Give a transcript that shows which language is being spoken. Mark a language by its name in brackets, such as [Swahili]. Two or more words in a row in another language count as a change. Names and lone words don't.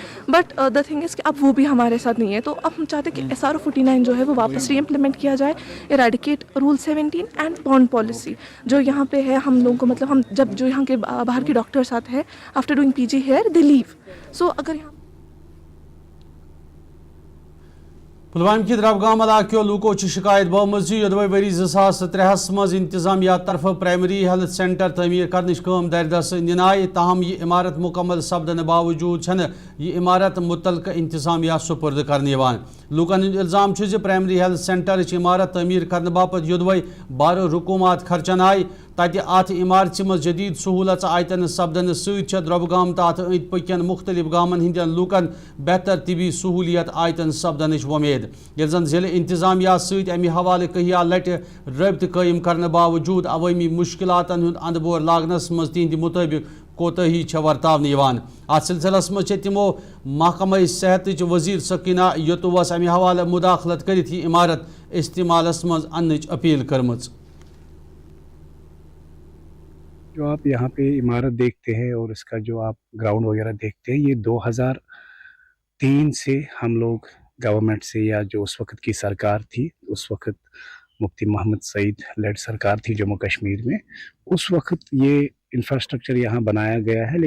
[English] but the thing is [Urdu] کہ اب وہ بھی ہمارے ساتھ نہیں ہے, تو اب ہم چاہتے ہیں کہ SRO 49 جو ہے وہ واپس ری امپلیمنٹ کیا جائے, [English] eradicate rule 17 and bond policy [Urdu] جو یہاں پہ ہے. ہم لوگوں کو مطلب ہم جب جو یہاں کے باہر کے ڈاکٹرس آتے ہیں [English] after doing PG here they leave, [Urdu] سو اگر یہاں [Kashmiri] پلوامہ کی دربگام علاقہ لوکو شکایت بومز یدوے وری 2003 مز انتظامیہ طرف [English] primary health centre [Kashmiri] تعمیر کرنچ کام دردس ننائے, تاہم یہ عمارت مکمل سپدن باوجود چھن یہ عمارت متعلقہ انتظامیہ سپرد کرنے یوان. لوکن الزام [English] primary health centre [Kashmiri] عمارت تعمیر کرنے باپت یدوے بارو رقومات خرچن آئی, تتہ ات عمارت مز جدید سہولت آیتن سپدن ست دربگام تو ات اند پکن مختلف گامن ہندین لوکن بہتر طبی سہولیت آیتن سپدنچ ومید. یل زن ضلع انتظامیہ ست امہ حوالہ کہیا لٹہ رابطہ قائم کرنے باوجود عوامی مشکلات ہند اندبور لاگنس مز تہند مطابق کوتاہی ورتاونہ یوان. ات سلسلس مز تمو محکمہ صحت وزیر سکینہ یتوس امہ حوالہ مداخلت کرت یہ عمارت استعمالس مز انچ اپیل کرمز. [Urdu] جو آپ یہاں پہ عمارت دیکھتے ہیں اور اس کا جو آپ گراؤنڈ وغیرہ دیکھتے ہیں, یہ 2003 سے ہم لوگ گورنمنٹ سے, یا جو اس وقت کی سرکار تھی, اس وقت مفتی محمد سعید لیڈ سرکار تھی جموں کشمیر میں, اس وقت یہ انفراسٹرکچر یہاں بنایا گیا ہے.